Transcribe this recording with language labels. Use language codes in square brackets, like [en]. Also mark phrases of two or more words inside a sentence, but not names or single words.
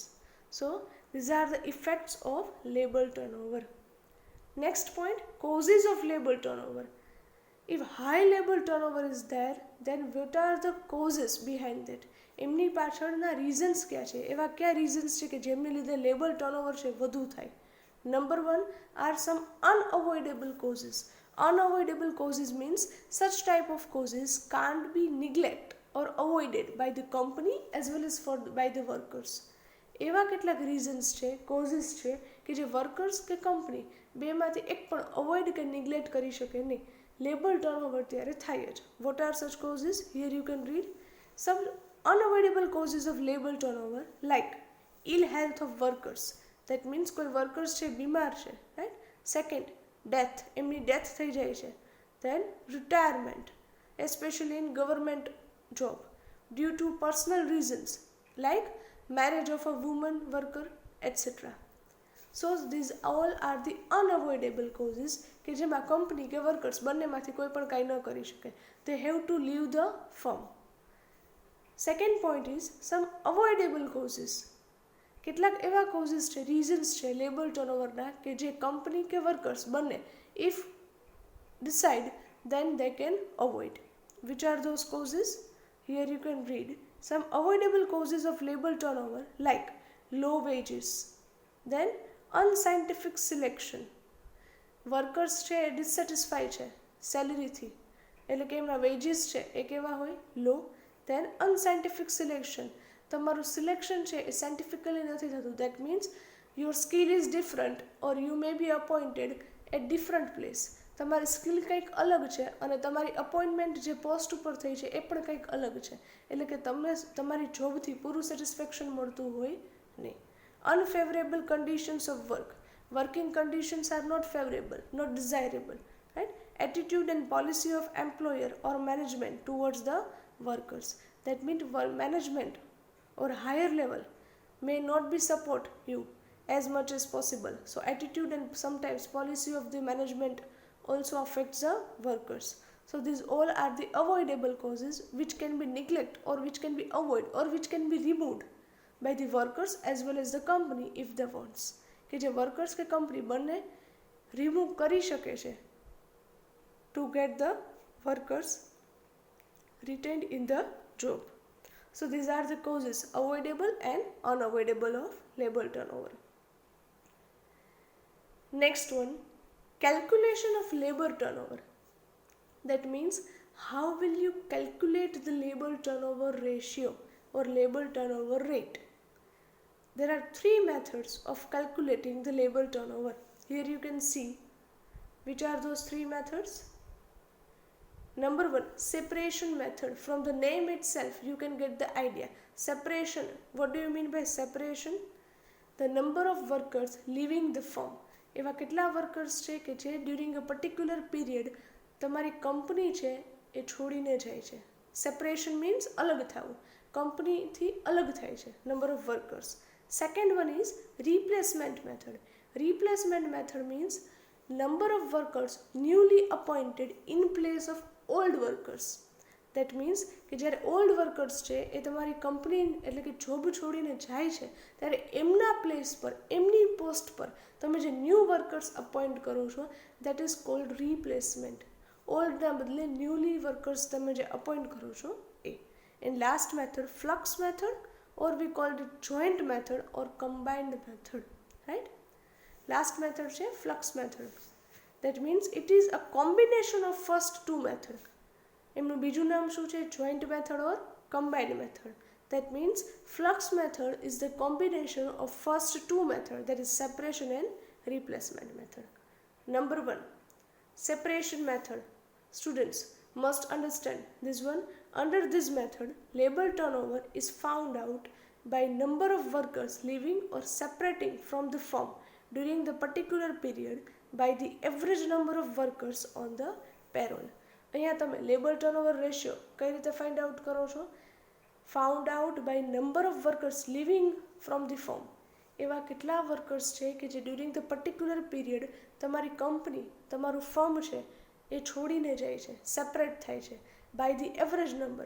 [en] So these are the effects of labor turnover. Next point, causes of labor turnover. If high labor turnover is there, then what are the causes behind it? [gu] એમની પાછળના રીઝન્સ ક્યાં છે? એવા કયા રીઝન્સ છે કે જેમને લીધે [en] labor turnover [gu] છે વધુ થાય? [en] Number 1 are some unavoidable causes. Unavoidable causes means such type of causes can't be neglected or avoided by the company as well as by the workers. [gu] એવા કેટલાક રીઝન્સ છે, કોઝિસ છે કે જે વર્કર્સ કે કંપની બેમાંથી એક પણ અવોઇડ કે નિગ્લેક્ટ કરી શકે નહીં. [en] labor turnover [gu] ત્યારે થાય જ. [en] What are such causes? Here you can read some unavoidable causes of labor turnover like ill health of workers. That means [gu] કોઈ વર્કર્સ છે બીમાર છે, રાઈટ. [en] Second, death, [gu] એમની ડેથ થઈ જાય છે. [en] Then retirement, especially in government job, due to personal reasons like marriage of a woman worker, etc. So these all are the unavoidable causes [gu] કે જેમાં કંપની કે વર્કર્સ બંનેમાંથી કોઈ પણ કાંઈ ન કરી શકે. [en] They have to leave the firm. Second point is some avoidable causes. [gu] કેટલાક એવા causes છે, reasons છે લેબર ટર્નઓવરના કે જે કંપની કે વર્કર્સ બંને [en] if decide then they can avoid. Which are those causes? Here you can read some avoidable causes of labor turnover like low wages, then unscientific selection. [gu] વર્કર્સ છે એ ડિસસેટિસ્ફાઈ છે સેલરીથી, એટલે કે એમના વેજીસ છે એ કેવા હોય? [en] લો. Then unscientific selection, [gu] તમારું સિલેક્શન છે એ સાયન્ટિફિકલી નથી થતું. [en] That means your skill is different or you may be appointed at different place. [gu] તમારી સ્કિલ કંઈક અલગ છે અને તમારી અપોઇન્ટમેન્ટ જે પોસ્ટ ઉપર થઈ છે એ પણ કંઈક અલગ છે, એટલે કે તમને તમારી જોબથી પૂરું સેટિસ્ફેક્શન મળતું હોય નહીં. [en] Unfavorable conditions of work, working conditions are not favorable, not desirable, right. Attitude and policy of employer or management towards the workers. That means management or higher level may not be support you as much as possible. So attitude and sometimes policy of the management also affects the workers. So these all are the avoidable causes which can be neglected or which can be avoided or which can be removed by the workers as well as the company if they wants. [gu] કે જે વર્કર્સ કે કંપની બંને રિમૂવ કરી શકે છે [en] to get the workers retained in the job. So these are the causes, avoidable and unavoidable, of labor turnover. Next one, calculation of labor turnover. That means how will you calculate the labor turnover ratio or labor turnover rate? There are three methods of calculating the labor turnover. Here you can see which are those three methods. Number one, separation method. From the name itself you can get the idea. Separation, what do you mean by separation? The number of workers leaving the firm. [gu] એવા કેટલા વર્કર્સ છે કે જે [en] during a particular period [gu] તમારી કંપની છે એ છોડીને જાય છે. [en] Separation means [gu] અલગ થવું, કંપનીથી અલગ થાય છે, [en] number of workers. Second one is replacement method. Replacement method means number of workers newly appointed in place of old workers. That means [gu] કે જ્યારે [en] old workers [gu] છે એ તમારી કંપની એટલે કે જોબ છોડીને જાય છે ત્યારે એમના પ્લેસ પર, એમની પોસ્ટ પર તમે જે [en] new workers appoint [gu] કરો છો [en] that is called replacement. [gu] ઓલ્ડના બદલે [en] newly workers [gu] તમે જે અપોઇન્ટ કરો છો એ. [en] And last method flux method, or we called it joint method or combined method, right. last method [gu] છે [en] flux method. That means it is a combination of first two method. [gu] એમનું બીજું નામ શું છે? [en] joint method or combined method. That means flux method is the combination of first two method, that is separation and replacement method. Number one, separation method. Students must understand this one. Under this method, labor turnover is found out by number of workers leaving or separating from the firm during the particular period by the average number of workers on the payroll. [gu] અહીંયા તમે [en] labor turnover ratio [gu] કઈ રીતે [en] find out [gu] કરો છો? [en] Found out by number of workers living from the firm. [gu] એવા કેટલા વર્કર્સ છે કે જે [en] during the particular period [gu] તમારી કંપની, તમારું ફર્મ છે એ છોડીને જાય છે, સેપરેટ થાય છે, [en] by the average number.